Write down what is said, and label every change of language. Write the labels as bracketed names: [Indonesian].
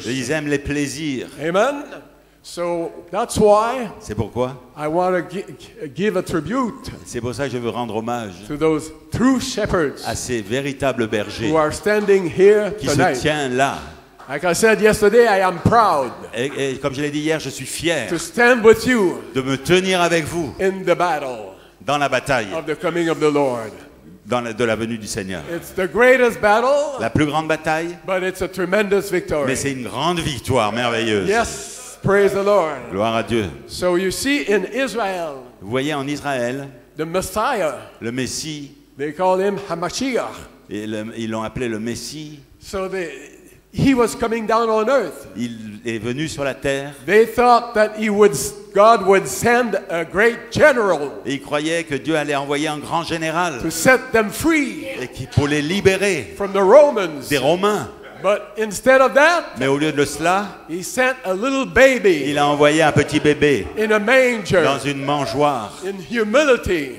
[French] Ils aiment les plaisirs. [English] Amen. So that's why [French] C'est pourquoi, [English] I want to give a tribute [French] c'est pour ça que je veux rendre hommage [English] to those true shepherds [French] à ces véritables bergers [English] who are standing here [French] qui se [English] tonight. [French] tiennent là. [English] Like I said yesterday, I am proud [French] Et comme je l'ai dit hier, je suis fier [English] to stand with you [French] de me tenir avec vous [English] in the battle [French] dans la bataille [English] of the coming of the Lord. [French] de la venue du Seigneur. [English] It's the greatest battle, [French] La plus grande bataille, [English] but it's a tremendous victory. [French] mais c'est une grande victoire merveilleuse. [English] Yes, praise the Lord. [French] Gloire à Dieu. [English] So you see in Israel, [French] Vous voyez en Israël, [English] the Messiah, [French] le Messie, [English] they call him Hamashiach. [French] et ils l'ont appelé le Messie, [English] So he was coming down on earth. [French] il est venu sur la terre [English] They thought that God would send a great general [French] et ils croyaient que Dieu allait envoyer un grand général [English] to set them free [French] pour les libérer [English] from the Romans. [French] des Romains. [English] But instead of that, [French] Mais au lieu de cela, [English] he sent a little baby [French] il a envoyé un petit bébé [English] in a manger, [French] dans une mangeoire, [English] in humility.